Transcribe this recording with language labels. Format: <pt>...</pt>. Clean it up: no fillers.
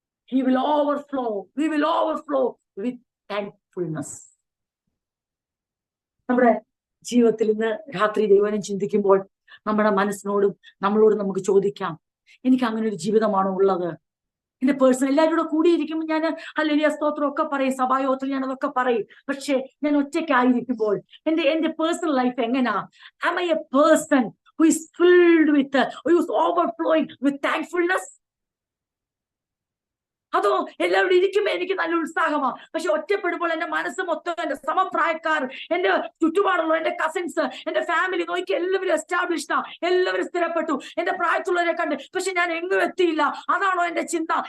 <en>he will overflow with thankfulness.</en> <ml>നമ്മുടെ ജീവിതത്തിൽ ഇന്ന് രാത്രി ദൈവം ചിന്തിക്കുമ്പോൾ നമ്മുടെ മനസ്സിനോടും നമ്മളോടും നമുക്ക് ചോദിക്കാം, എനിക്ക് അങ്ങനെ ഒരു ജീവിതമാണോ ഉള്ളത്? എന്റെ പേഴ്സണൽ എല്ലാവരും കൂടെ കൂടിയിരിക്കുമ്പോൾ ഞാൻ ഹല്ലേലൂയ സ്തോത്രം ഒക്കെ പറയും, സഭായോഗത്തിൽ ഞാൻ അതൊക്കെ പറയും. പക്ഷെ ഞാൻ ഒറ്റയ്ക്കായിരിക്കുമ്പോൾ എന്റെ പേഴ്സണൽ ലൈഫ് എങ്ങനെയാ?</ml> <en>am I a person who is filled with who is overflowing with thankfulness?</en> <ml>അതോ എല്ലാവരും ഇരിക്കുമ്പോ എനിക്ക് നല്ല ഉത്സാഹമാണ്, പക്ഷെ ഒറ്റപ്പെടുമ്പോൾ എന്റെ മനസ്സ് മൊത്തം എന്റെ സമപ്രായക്കാർ, എന്റെ ചുറ്റുപാടുള്ള എന്റെ കസിൻസ്, എന്റെ ഫാമിലി നോക്കി എല്ലാവരും എസ്റ്റാബ്ലിഷ്ഡാ, എല്ലാവരും സ്ഥിരപ്പെട്ടു, എന്റെ പ്രായത്തുള്ളവരെ കണ്ട്, പക്ഷെ ഞാൻ എങ്ങും എത്തിയില്ല. അതാണോ എന്റെ ചിന്ത?</ml>